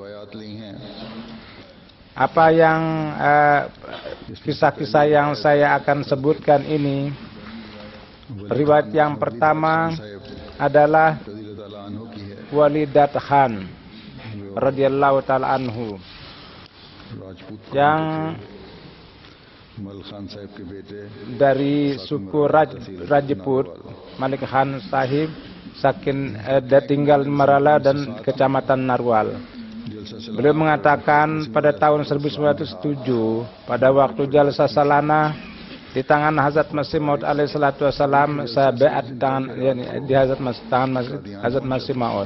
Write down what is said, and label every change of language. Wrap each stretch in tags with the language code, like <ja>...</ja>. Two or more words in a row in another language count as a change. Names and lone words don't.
<id>Apa yang kisah-kisah yang saya akan sebutkan ini, riwayat yang pertama adalah Walidat Khan</id> <ar>رضي الله تعالى عنه,</ar> <id>yang</id> <ur>مل خان صاحب کے بیٹے</ur> <id>dari suku Rajput, Malik Khan Sahib, tinggal Marala dan Kecamatan Narwal. Beliau mengatakan pada tahun 1907 pada waktu Jalsa Salana di tangan Hazrat Masih Maud</id> <ar>عليه الصلاة والسلام,</ar> <id>saya beat di Hazrat Masih Maud.</id>